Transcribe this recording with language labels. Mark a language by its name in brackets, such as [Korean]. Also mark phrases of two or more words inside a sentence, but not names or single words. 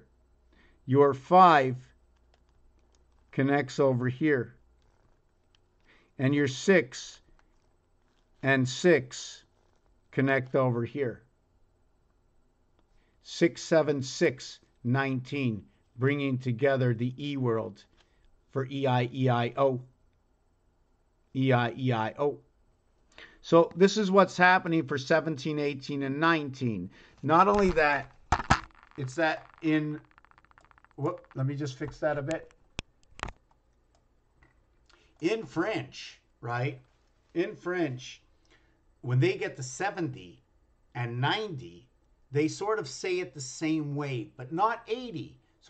[English] Your 5 connects over here. And your 6 and 6 connect over here. 6, 7, 6, 19, bringing together the E world for E-I-E-I-O. E-I-E-I-O. So this is what's happening for 17, 18, and 19. Not only that, it's that in... let me just fix that a bit. In French, right? In French, when they get to 70 and 90, they sort of say it the same way, but not 80.